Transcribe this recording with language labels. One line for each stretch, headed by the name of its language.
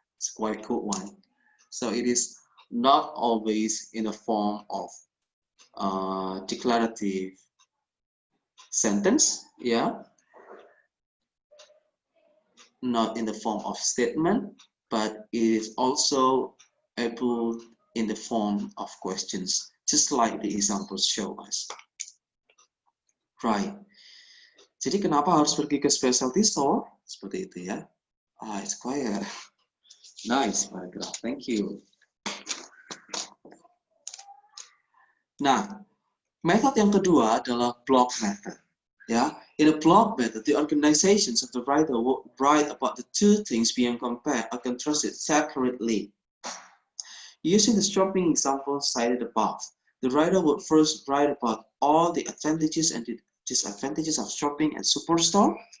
English: It's quite a cool one. So it is not always in the form of declarative sentence, yeah, not in the form of statement, but it is also able in the form of questions, just like the examples show us. Right.
Indonesian: Jadi kenapa harus pergi ke specialty store? Seperti itu ya.
English: It's quite a nice paragraph. Thank you.
Indonesian: Nah, method yang kedua adalah block method.
English: Ya, in a block method, the organizations of the writer will write about the two things being compared or contrasted separately. Using the shopping example cited above, the writer would first write about all the advantages and disadvantages of shopping at superstore.